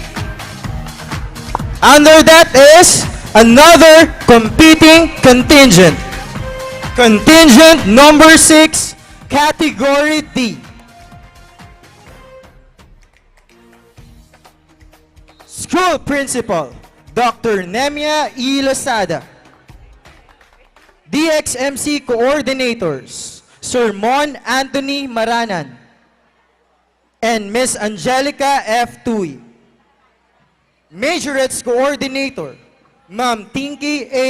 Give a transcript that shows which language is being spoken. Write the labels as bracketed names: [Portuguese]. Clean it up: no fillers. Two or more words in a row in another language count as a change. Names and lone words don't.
[English] Under that is another competing contingent. Contingent number 6, category D. School Principal, Dr. Nemia E. Losada. DXMC Coordinators, Sir Mon Anthony Maranan and Miss Angelica F. Tui. Majorette's Coordinator, Ma'am Tinky A.